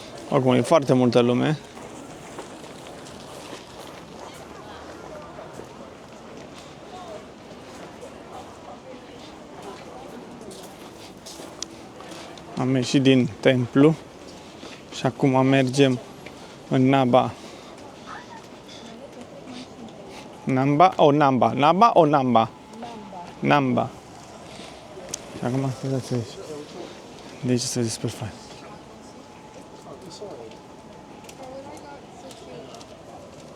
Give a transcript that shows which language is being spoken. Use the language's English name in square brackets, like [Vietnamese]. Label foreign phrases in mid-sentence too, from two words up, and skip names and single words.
[Romanian] Acum e foarte multă lume. Am ieșit din templu și acum mergem în Namba. Namba o Namba? Namba o Namba? Namba. Și acum scuzați aici. De aici se super fain.